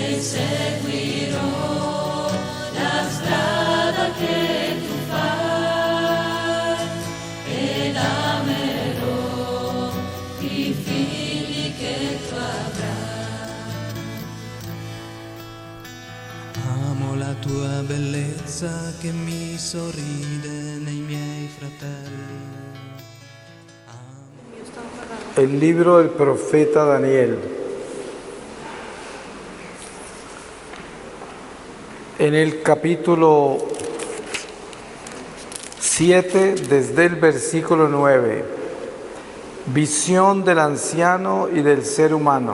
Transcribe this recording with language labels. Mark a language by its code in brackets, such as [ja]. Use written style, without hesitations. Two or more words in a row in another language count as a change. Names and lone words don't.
[it] seguirò la strada che tu fai ed amerò i figli che tu avrai. Amo la tua bellezza che mi sorride nei miei fratelli. [es] El libro del profeta Daniel. En el capítulo 7, desde el versículo 9, visión del anciano y del ser humano.